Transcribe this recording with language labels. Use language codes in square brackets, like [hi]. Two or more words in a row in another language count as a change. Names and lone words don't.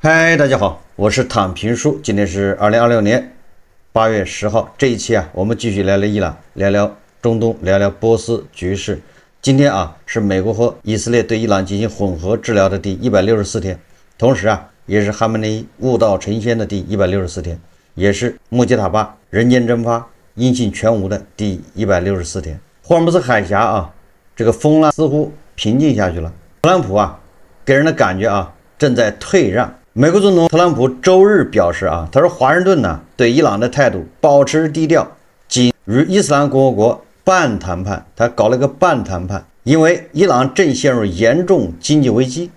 [zh] 嗨，大家好，我是躺平叔，今天是2026年8月10号。这一期我们继續聊聊伊朗，聊聊中東，聊聊波斯局勢。今天是美國和以色列對伊朗進行混合治療的第164天，同時也是哈梅內伊悟道成仙的第164天，也是穆吉塔巴人間蒸發、音信全無的第164天。霍爾木茲海峽這個風浪似乎平靜下去了。特朗普給人的感覺正在退讓。美國總統特朗普周日表示他說華盛頓對伊朗的態度保持低調，僅與伊斯蘭共和國半談判，他搞了個半談判，因為伊朗正陷入嚴重經濟危機。